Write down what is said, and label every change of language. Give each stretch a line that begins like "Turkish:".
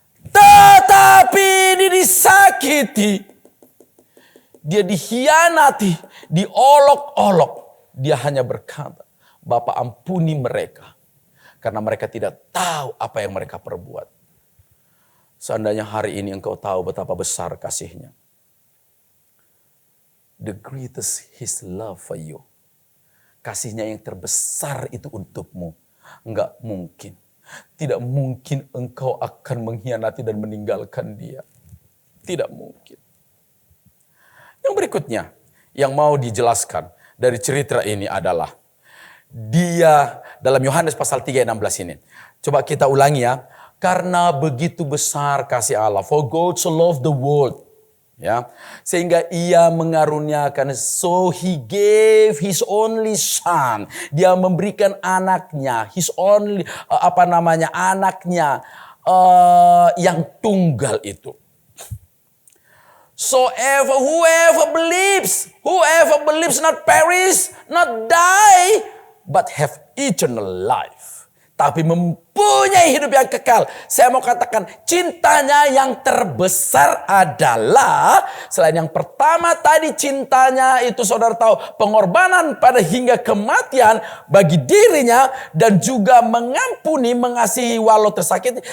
Indonesian: Tetapi ini disakiti. Dia dikhianati, diolok-olok. Dia hanya berkata, Bapa ampuni mereka. Karena mereka tidak tahu apa yang mereka perbuat. Seandainya hari ini engkau tahu betapa besar kasihnya.
English: The greatest his love for you.
Indonesian: Kasihnya yang terbesar itu untukmu. Enggak mungkin. Tidak mungkin engkau akan mengkhianati dan meninggalkan dia. Tidak mungkin. Yang berikutnya yang mau dijelaskan dari cerita ini adalah dia dalam Yohanes pasal 3 ayat 16 ini. Coba kita ulangi ya. Karena begitu besar kasih Allah.
English: For God so loved the world.
Indonesian: Ya, sehingga ia mengaruniakan,
English: so he gave his only son.
Indonesian: Dia memberikan anaknya,
English: his only
Indonesian: anaknya yang tunggal itu.
English: So whoever believes not perish, not die, but have eternal life.
Indonesian: Tapi mempunyai hidup yang kekal. Saya mau katakan cintanya yang terbesar adalah. Selain yang pertama tadi cintanya itu saudara tahu. Pengorbanan pada hingga kematian bagi dirinya. Dan juga mengampuni, mengasihi walau tersakiti.